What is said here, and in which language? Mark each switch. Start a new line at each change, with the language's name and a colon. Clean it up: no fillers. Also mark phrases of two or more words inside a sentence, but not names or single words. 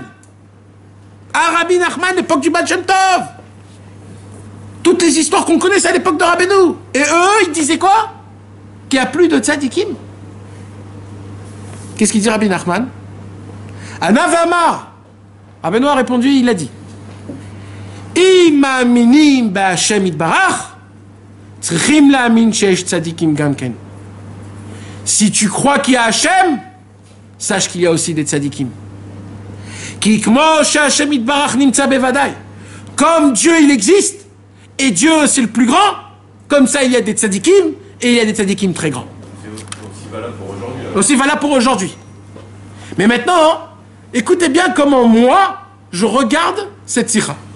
French: À Rabbi Nachman, l'époque du Baal Shem Tov. Toutes les histoires qu'on connaît, c'est à l'époque de Rabbeinu. Et eux, ils disaient quoi? Qu'il n'y a plus de tzadikim. Qu'est-ce qu'il dit Rabbi Nachman?
Hebrew: Anavamar. Rabbeinu
French: a répondu, il a dit
Hebrew: אם מאמינים בה' יתברך צריכים להאמין שיש צדיקים גם כן.
French: Si tu crois qu'il y a Hachem, sache qu'il y a aussi des tzadikim.
Hebrew: כי כמו שה' יתברך נמצא בוודאי.
French: Comme Dieu il existe, et Dieu c'est le plus grand, comme ça il y a des tzadikim, et il y a des tzadikim très grands. C'est aussi valable pour aujourd'hui. Aussi valable pour aujourd'hui. Mais maintenant, écoutez bien comment moi, je regarde cette sikha.